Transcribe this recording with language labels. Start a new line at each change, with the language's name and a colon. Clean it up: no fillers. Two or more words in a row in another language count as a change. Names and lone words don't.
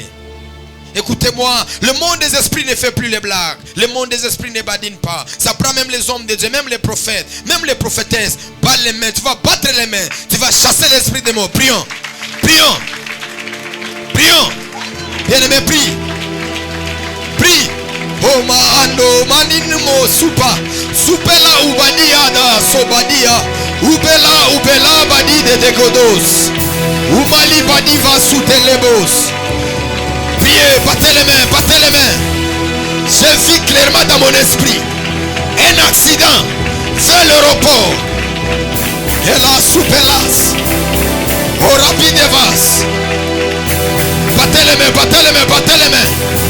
French: Écoutez-moi, le monde des esprits ne fait plus les blagues. Le monde des esprits ne badine pas. Ça prend même les hommes de Dieu, même les prophètes, même les prophétesses. Bat les mains, tu vas battre les mains. Tu vas chasser l'esprit des mots. Prions, prions, prions. Bien-aimé, prie. Prie. Oh maando maninmo supa. Supela ubadiada sobadia. Ubela badi de degodos. Ubali badi va soutelebos. Priez, battez les mains, battez les mains. J'ai vu clairement dans mon esprit un accident vers l'aéroport. Et la soupelas. Au rapide vas. Battez les mains, battez les mains, battez les mains.